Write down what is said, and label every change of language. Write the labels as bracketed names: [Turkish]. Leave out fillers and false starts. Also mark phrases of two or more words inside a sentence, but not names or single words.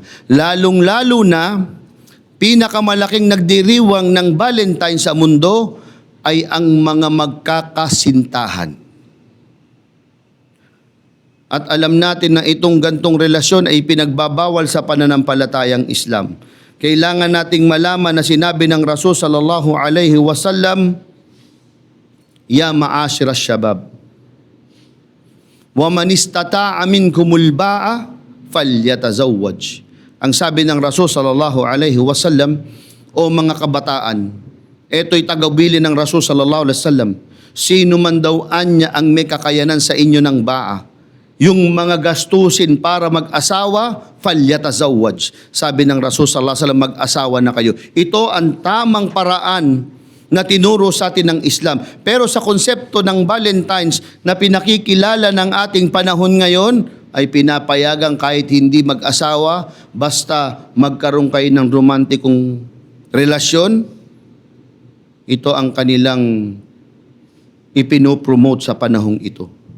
[Filipino] Lalong-lalo na, pinakamalaking nagdiriwang ng Valentine sa mundo ay ang mga magkakasintahan. At alam natin na itong gantong relasyon ay pinagbabawal sa pananampalatayang Islam. Kailangan nating malaman na sinabi ng [Arabic] Rasul صلى الله عليه وسلم, "يا معشر الشباب ومن استطاع منكم الباءة فليتزوج." [Filipino] Ang sabi ng Rasul [Arabic] صلى الله عليه وسلم, [Filipino] o mga kabataan, ito'y tagabili ng Rasul [Arabic] صلى الله عليه وسلم, [Filipino] sino man daw anya ang may kakayanan sa inyo ng ba'a, yung mga gastusin para mag-asawa, falyatazawwaj. Sabi ng Rasul [Arabic] صلى الله عليه وسلم, [Filipino] mag-asawa na kayo. Ito ang tamang paraan na tinuro sa atin ng Islam. Pero sa konsepto ng Valentine's na pinakikilala ng ating panahon ngayon, ay pinapayagang kahit hindi mag-asawa, basta magkaroon kayo ng romantikong relasyon, ito ang kanilang ipinopromote sa panahong ito.